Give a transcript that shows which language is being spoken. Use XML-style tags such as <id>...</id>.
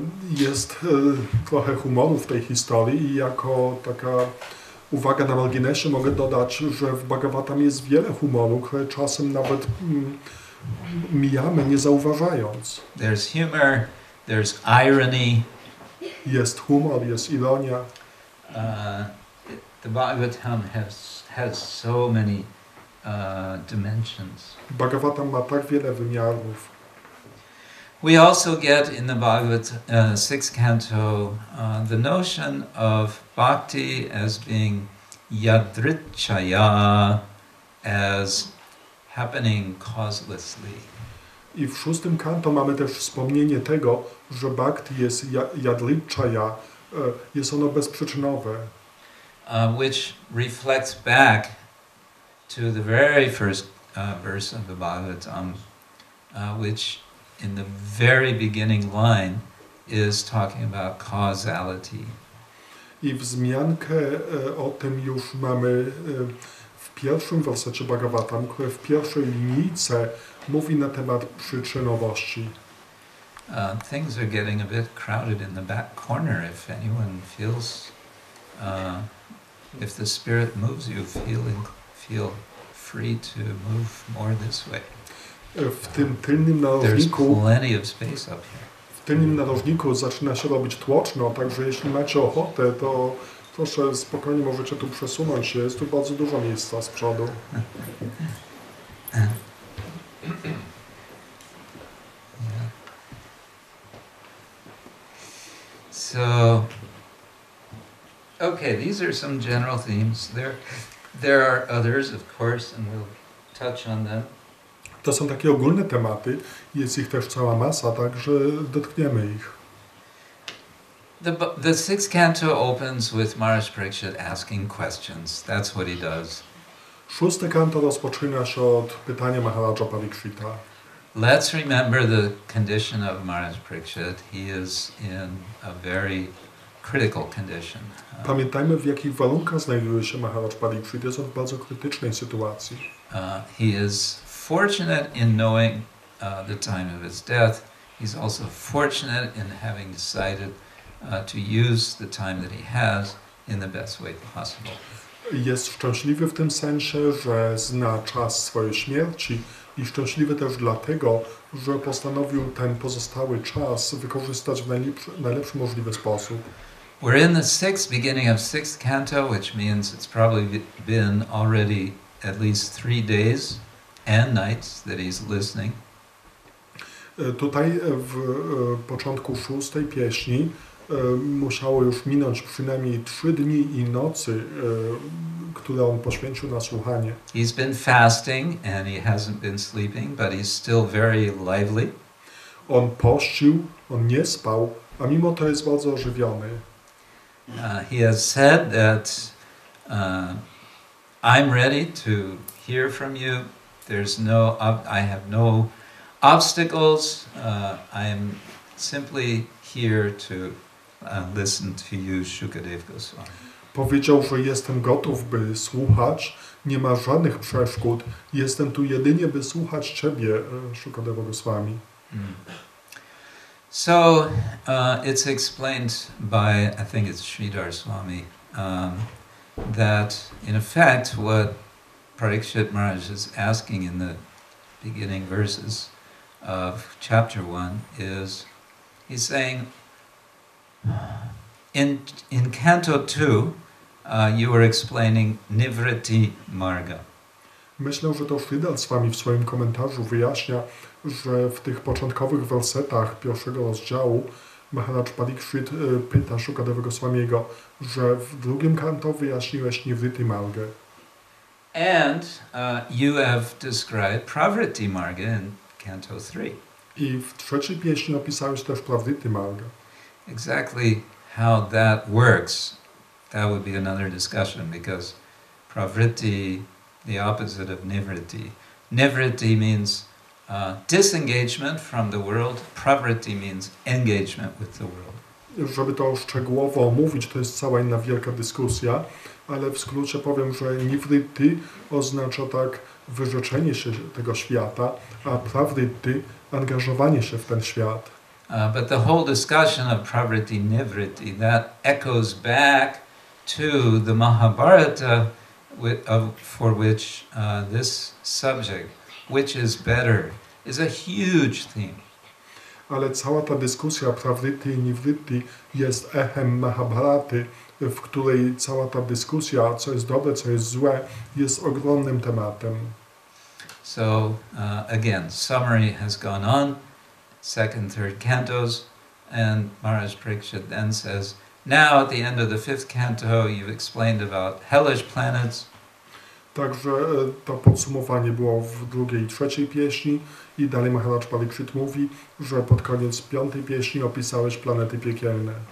<pl>Jest trochę humoru w tej historii i jako taka uwaga na marginesie mogę dodać, że w Bhagavatam jest wiele humoru, które czasem nawet mijamy nie zauważając.</pl> <en>There's humor, there's irony.</en> <pl>Jest humor, jest ironia.</pl> <en>The Bhagavatam has so many dimensions.</en> <pl>Bhagavatam ma tak wiele wymiarów.</pl> <en>We also get in the Bhagavad 6th canto the notion of bhakti as being yadrichaya, as happening causelessly.</en> <pl>I w 6. kanto mamy też wspomnienie tego, że bhakti jest yadrichaya, jest ono bezprzyczynowe.</pl> <en>Which reflects back to the very first verse of the Bhagavatam, which in the very beginning line is talking about causality.</en> <pl>I wzmiankę o tym już mamy w pierwszym wersecie Bhagavatam, które w pierwszej linijce mówi na temat przyczynowości.</pl> <en>Things are getting a bit crowded in the back corner. If anyone feels, if the spirit moves you, feel free to move more this way.</en> <pl>W tym tylnym narożniku,</pl> <en>There's plenty of space up here.</en> <pl>w tylnym narożniku zaczyna się robić tłoczno, także jeśli macie ochotę, to proszę spokojnie możecie tu przesunąć się. Jest tu bardzo dużo miejsca z przodu.</pl> <en>So, okay, these are some general themes. There are others, of course, and we'll touch on them.</en> <pl>To są takie ogólne tematy, jest ich też cała masa, także dotkniemy ich.</pl> <en>The sixth canto opens with Maharaj Parikshit asking questions. That's what he does.</en> <pl>6. kanto rozpoczyna się od pytania Maharaja Parikshita.</pl> <en>Let's remember the condition of Maharaj Parikshit. He is in a very critical condition.</en> <pl>Pamiętajmy, w jakich warunkach znajduje się Maharaj Parikshit. Jest on w bardzo krytycznej sytuacji.</pl> <en>He is fortunate in knowing the time of his death. He's also fortunate in having decided to use the time that he has in the best way possible.</en> <pl>Jest szczęśliwy w tym sensie, że zna czas swojej śmierci i szczęśliwy też dlatego, że postanowił ten pozostały czas wykorzystać w najlepszy możliwy sposób.</pl> <en>We're in the beginning of sixth canto, which means it's probably been already at least 3 days and nights that he's listening.</en> <pl>Tutaj w początku 6 pieśni musiało już minąć przynajmniej 3 dni i nocy, które on poświęcił na słuchanie.</pl> <en>He's been fasting and he hasn't been sleeping, but he's still very lively.</en> <pl>On pościł, on nie spał, a mimo to jest bardzo ożywiony.</pl> <en>He has said that I'm ready to hear from you. I have no obstacles. I am simply here to listen to you, Shukadev Goswami.</en> <pl>Powiedział, że jestem gotów, by słuchać, nie ma żadnych przeszkód, jestem tu jedynie, by słuchać Ciebie, Shukadeva Goswami.</pl> <en>So it's explained by, I think it's Sridhar Swami, that in effect what Parikshit Maharaj is asking in the beginning verses of chapter 1 is, he's saying, in Canto 2, you were explaining Nivritti Marga.</en> <pl>Myślę, że to Sridhar Swami w swoim komentarzu wyjaśnia, że w tych początkowych wersetach pierwszego rozdziału Maharaj Parikshit pyta Shukadeva Goswamiego, że w drugim kanto wyjaśniłeś Nivritti Margę.</pl> <en>And you have described Pravritti Marga in Canto 3.</en> <pl>I w trzeciej pieśni opisałeś też Pravritti Margę.</pl> <en>Exactly how that works, that would be another discussion, because Pravritti, the opposite of Nivritti. Nivritti means disengagement from the world. Pravritti means engagement with the world.</en> <pl>Żeby to szczegółowo omówić, to jest cała inna wielka dyskusja, ale w skrócie powiem, że nivritti oznacza tak wyrzeczenie się tego świata, a pravritti angażowanie się w ten świat.</pl> <en>But the whole discussion of pravritti nivritti, that echoes back to the Mahabharata for which this subject, which is better, is a huge theme.</en> <pl>Ale cała ta dyskusja pravritti i nivritti jest echem Mahabharaty, w której cała ta dyskusja, co jest dobre, co jest złe, jest ogromnym tematem.</pl> <en>So again, summary has gone on, second, third cantos, and Maharaj Parikshit then says, now at the end of the 5th canto you've explained about hellish planets.</en> <pl>Także to podsumowanie było w drugiej i trzeciej pieśni i dalej Maharaj Parikshit mówi, że pod koniec 5. pieśni opisałeś planety piekielne.</pl>